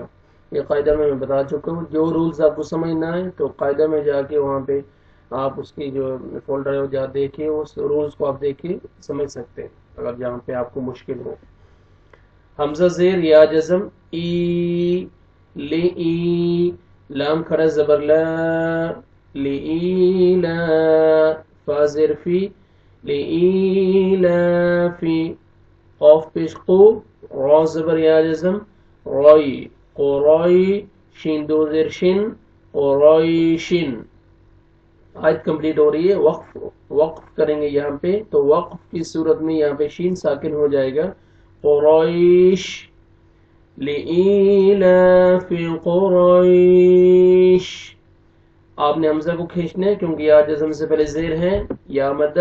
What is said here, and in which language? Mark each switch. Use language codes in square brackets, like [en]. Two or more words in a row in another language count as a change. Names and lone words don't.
[ur] یہ قاعدہ میں بتا چکا ہوں۔ جو رولز آپ کو سمجھ نہ آئے تو قاعدہ میں جا کے وہاں پہ آپ اس کی جو فولڈر ہے وہ جا دیکھیں، اس رولز کو آپ دیکھ کے سمجھ سکتے ہیں اگر جہاں پہ آپ کو مشکل ہو۔ حمزہ زیر یا جزم، ای لی ای، لام کھڑا زبر لا، لی لا، فا زیر فی، لإيلافی، قاف پیش قو، را زبر یا جزم، رائی، قرائی، شین دو زیر شن، قرائشن۔ آیت کمپلیٹ ہو رہی ہے۔ وقف کریں گے یہاں پہ تو وقف کی صورت میں یہاں پہ شین ساکن ہو جائے گا، قرائش، لإيلاف قرائش۔ آپ نے حمزہ کو کھینچنا ہے کیونکہ یا جزم سے پہلے زیر ہے، یا مدہ۔